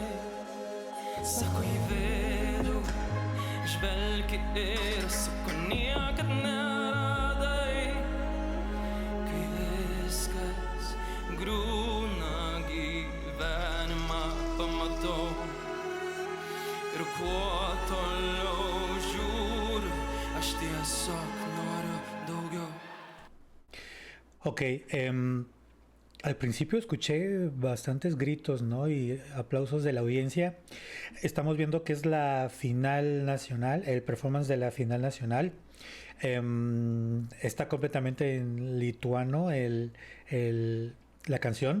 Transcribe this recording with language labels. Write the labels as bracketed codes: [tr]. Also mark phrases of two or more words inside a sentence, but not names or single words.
[lt] Sako į vidų, žvelgi ir sako niekad neradai. Kai viskas griūna, gyvenimą pamatau. Ir kuo toliau žiūriu, aš tiesiog noriu daugiau. [es] Ok, al principio escuché bastantes gritos, ¿no? Y aplausos de la audiencia. Estamos viendo que es la final nacional, el performance de la final nacional. Está completamente en lituano la canción.